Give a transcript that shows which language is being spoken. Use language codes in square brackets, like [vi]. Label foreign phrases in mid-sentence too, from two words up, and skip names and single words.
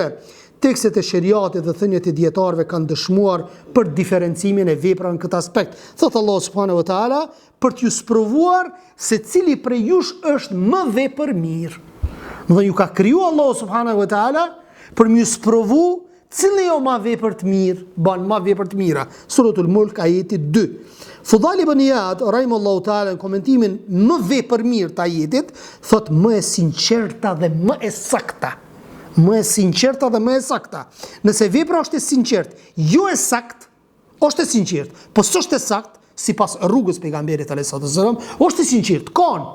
[sq] Tekstet e shariatit dhe thënjet e dietarëve kanë dëshmuar për diferencimin e veprave në këtë aspekt. Thot [ar] الله سبحانه وتعالى, [sq] për t'ju sprovuar se cili prej jush është më vepër mirë. Dhe ju ka kriju [ar] الله سبحانه وتعالى [sq] për m'ju sprovu cili jo ma vepër të mirë, ban ma vepër të mira. Suratul Mulk ajeti 2. Fudhali ibn Iyad, [ar] رحمه الله تعالى, [sq] në komentimin më vepër mirë të ajetit, thot më e sinqerta dhe më e sakta. Më e sinqerta dhe më e sakta. Nëse vepra është e sinqert, jo e sakt, është e sinqert, po s'është e sakt, sipas rrugës pejgamberit [ar] عليه السلام, [sq] është e sinqert, kanë.